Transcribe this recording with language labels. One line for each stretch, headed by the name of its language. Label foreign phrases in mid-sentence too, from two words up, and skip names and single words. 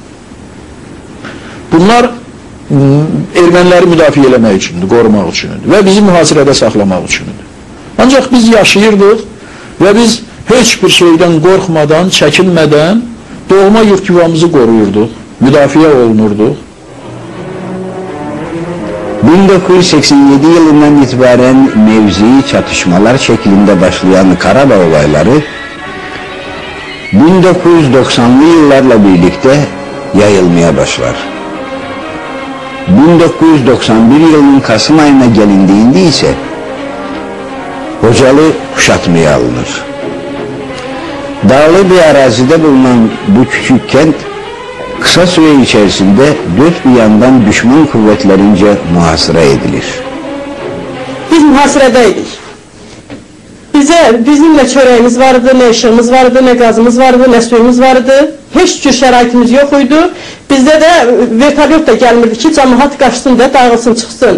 Azerbaijani: Bunlar erməniləri müdafiə eləmək üçündür, qorumaq üçündür və bizi mühasirədə saxlamaq üçündür. Ancaq biz yaşayırdıq və biz heç bir şeydən qorxmadan, çəkinmədən doğma yurt yuvamızı qoruyurduq, müdafiə olunurduq.
Turkish: 1987 yılından itibaren mevzi çatışmalar şeklinde başlayan Karabağ olayları 1990'lı yıllarla birlikte yayılmaya başlar. 1991 yılının Kasım ayına gelindiğinde ise Xocalı kuşatmaya alınır. Dağlı bir arazide bulunan bu küçük kent kısa süre içerisinde dört bir yandan düşman kuvvetlerince muhasıra edilir.
Azerbaijani: Biz muhasirədəydik. Bizim nə çörəyimiz vardı, nə işığımız vardı, nə qazımız vardı, nə suyumuz vardı. Heç cür şəraitimiz yox idi. Bizdə də vertolyot da gəlmirdi ki, cəmaət qaçsın da, dağılsın, çıxsın.